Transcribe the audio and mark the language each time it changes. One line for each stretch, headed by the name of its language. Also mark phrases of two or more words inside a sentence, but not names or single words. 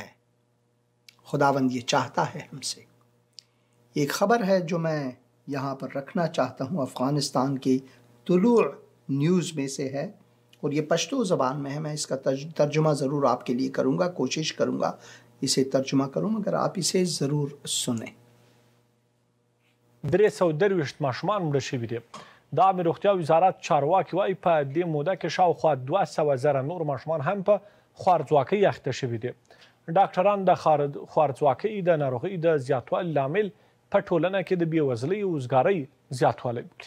Urdu: خداوند یہ چاہتا ہے ہم سے۔ ایک خبر ہے جو میں یہاں پر رکھنا چاہتا ہوں، افغانستان کی طلوع نیوز میں سے ہے، اور یہ پشتو زبان میں ہے۔ میں اس کا ترجمہ ضرور آپ کے لیے کروں گا، کوشش کروں گا اسے ترجمہ کروں، مگر آپ اسے ضرور سنیں۔
Pashto: 323 ماشومان مړه شوي دي. د عامې روغتیا وزارت چارواکي وایي په دې موده کې شاوخوا 200,000 نور ماشومان هم په خوارځواکۍ اخته شوي دي. ډاکټران د خوارځواکۍ د ناروغۍ د زیاتوالي لامل په ټولنه کې د بېوزلۍ او وزګارۍ زیاتوالی بولي.